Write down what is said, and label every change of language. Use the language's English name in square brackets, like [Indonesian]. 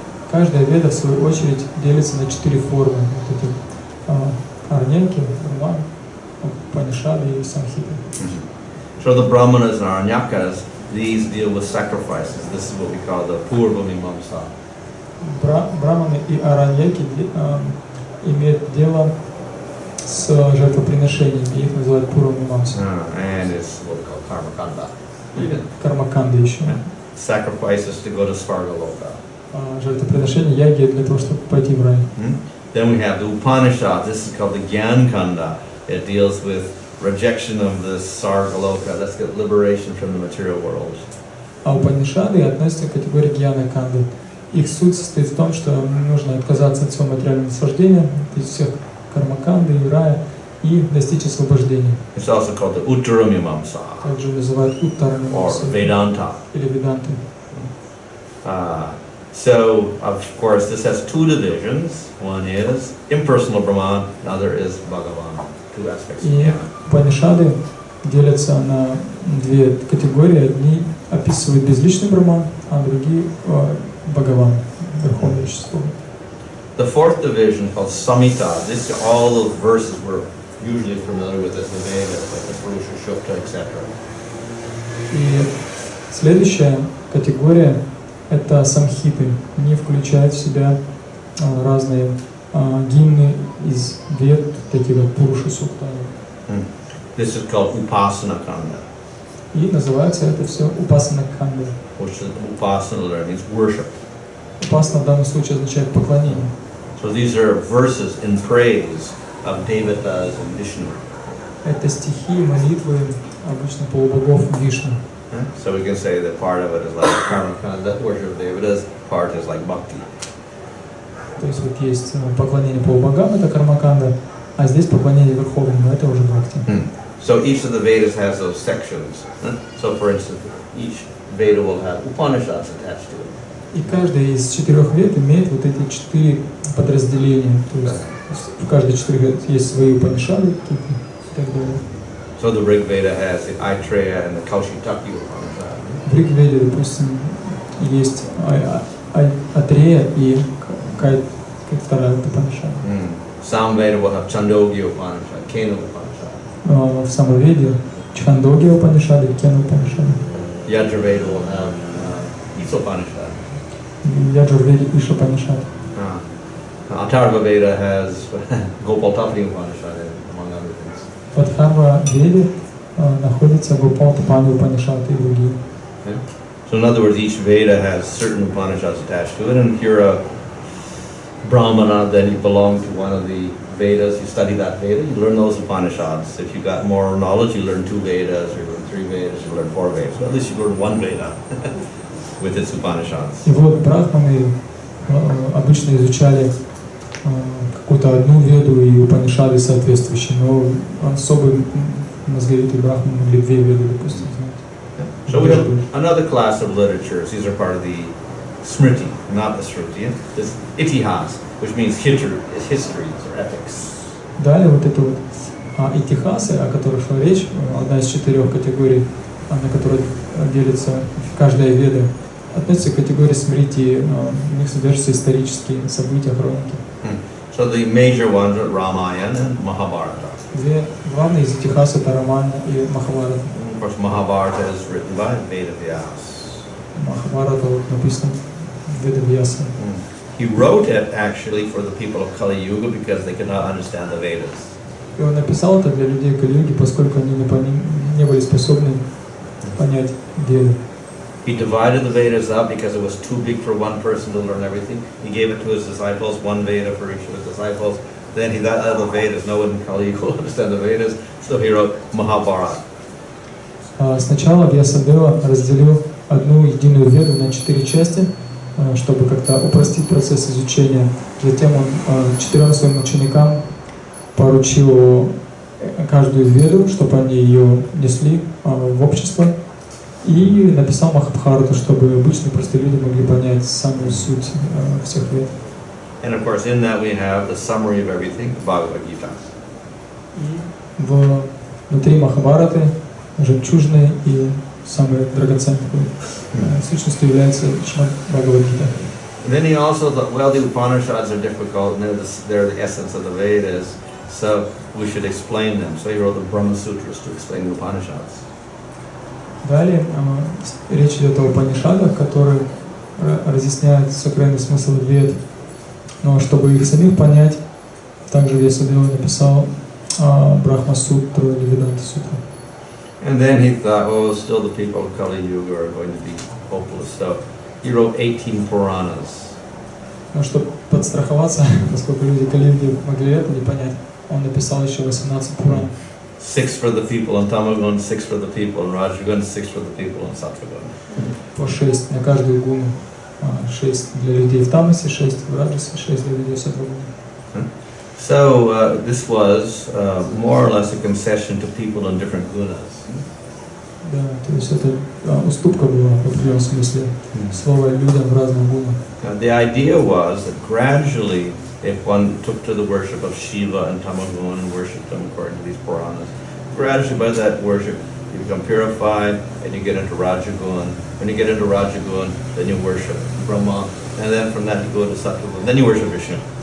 [Russian] Каждая веда, в свою очередь, делится на 4 формы. Вот эти Араньяки, Брахманы, Упанишады и Самхиты. [English] So the Brahmanas and Aranyakas, these deal with sacrifices. This is what we call the Purva Mimamsa. [Russian] Брахманы и Араньяки имеют дело с жертвоприношениями, их называют Пурва Мимамса. [English] And it's what we call Karma Kanda. [Russian] Или Кармаканда еще. [English] Sacrifices to go to Svargaloka. [Russian] Жертвоприношение яги для того, чтобы пойти в рай. [English] Then we have the Upanishads. This is called the Gyan Kanda. It deals with rejection of the Sargaloka. Let's get liberation from the material world. [Russian] А Упанишады относятся к категории Гьяна Канды. Их суть состоит в том, что нужно отказаться от всего материального наслаждения, от всех кармаканды и рая, и достичь освобождения. [English] It's also called the Uttara Mimamsa. [Russian] Также называют Уттара Мимамса. [English] Or Vedanta. [Russian] Или Веданты. [English] So, of course, this has 2 divisions. One is impersonal Brahman, another is Bhagavan. 2 aspects of [Russian] И Упанишады делятся на 2 категории. Одни описывают безличный Брахман, а другие Бхагаван, Верховное Вещество. [English] The 4th division called Samhita. This is all the verses we're usually familiar with as the Vedas, like the Purusha, Shukta, etc. [Russian] И следующая категория — это самхиты. Они включают в себя разные гимны из вед, такие как Пуруша Сукта. [English] This is called Upasana Kanda. [Russian] И называется это все Упасана Канда. [English] Which is Upasana there means worship. [Russian] Упасана в данном случае означает поклонение. [English] So these are verses in praise of Devatas and Vishnu. [Russian] Это стихи, молитвы обычно полубогов Вишну. [English] So we can say that part of it is like Karma Kanda, worship of Devatas, part is like Bhakti. [Russian] То есть вот есть поклонение полубогам, это Кармаканда, а здесь поклонение Верховному, это уже Бхакти. [English] So each of the Vedas has those sections. So for instance, each Veda will have Upanishads attached to it. [Russian] И каждая из 4 вед имеет вот эти 4 подразделения. То есть в каждой 4 вед есть свои Упанишады какие-то и так далее. [English] So the Rig Veda has the Aitreya and the Kaushitaki Upanishad. [Russian] В Риг Веде, допустим, есть Атрея и вторая Упанишада. [English] Sam Veda will have Chandogya Upanishad, Kena Upanishad. [Russian] В Самоведе Чхандогья Упанишады и Кена Упанишады. [English] Yajurveda will have Isopanishad. [Russian] Яджурведе Ишопанишад. [English] Atharva Veda has Gopal Tapani Upanishad, among other things. [Russian] В Атхарва Веде находится Гопал Тапани Упанишад и другие. [English] So in other words, each Veda has certain Upanishads attached to it, and if you're a Brahmana, then you belong to one of the Vedas, you study that Veda, you learn those Upanishads. If you got more knowledge, you learn 2 Vedas, you learn 3 Vedas, you learn 4 Vedas. So at least you learn 1 Veda with its Upanishads. [Russian] И вот брахманы обычно изучали какую-то одну веду и Упанишады соответствующие, но особые мозговитые брахманы могли 2 веды, допустим, знать. [English] So we have another class of literatures. These are part of the Smriti, not the Shruti. This Itihas, which means histories or epics. [Russian] Далее вот это вот итихасы, о которых шла речь, одна из 4 категорий, на которой делится каждая веда, относится к категории смрити, в них содержатся исторические события, хроники. [English] So the major ones are Ramayana and Mahabharata. [Russian] 2 главные из итихас это Рамайна и Махабхарата. [English] Of course, Mahabharata is written by Vedavyas. [Russian] Махабхарата вот написано Ведавьяса. [English] He wrote it actually for the people of Kali Yuga because they could not understand the Vedas. [Russian] И он написал это для людей Кали-юги, поскольку они не были способны понять Веды. [English] He divided the Vedas up because it was too big for one person to learn everything. He gave it to his disciples, 1 Veda for each of his disciples. Then he got out of the Vedas. No one in Kali Yuga will understand the Vedas, so he wrote Mahabharata. [Russian] Сначала Вьясадева разделил одну единую веду на 4 части, чтобы как-то упростить процесс изучения. Затем он 4 своим ученикам поручил каждую веду, чтобы они ее несли в общество. И написал Махабхарату, чтобы обычные простые люди могли понять самую суть всех вед. [English] And of course, in that we have the summary of everything, the Bhagavad Gita. [Russian] Внутри Махабхараты жемчужные и самые драгоценные сущностью является Шримад Бхагаватам. [English] Then he also thought, well, the Upanishads are difficult, and they're the essence of the Vedas, so we should explain them. So he wrote the Brahma Sutras to explain the Upanishads. [Russian] Далее речь идет о Упанишадах, которые разъясняют сакральный смысл вед. Но чтобы их самих понять, также Вьясадева написал Брахма-сутру или Веданта-сутру. [English] And then he thought, oh, still the people of Kali Yuga are going to be hopeless. So he wrote 18 Puranas. [Russian] Но чтобы подстраховаться, поскольку люди Кали-юги могли это не понять, он написал еще 18 Пуран. [English] 6 for the people in Tamagun, 6 for the people in Rajagun, 6 for the people in Sattvagun. [Russian] По 6 на каждую гуну. 6 для людей в Тамасе, 6 в Раджасе, 6 для людей в Саттвагуне. [English] So this was more or less a concession to people in different gunas. [Russian] Да, то есть это уступка была в определенном смысле. Слово людям в разных гунах. [English] The idea was that gradually, if one took to the worship of Shiva and Tamagun and worshipped them according to these Puranas, gradually by that worship you become purified and you get into Rajagun. When you get into Rajagun, then you worship Brahma, and then from that you go to Sattvagun, then you worship Vishnu.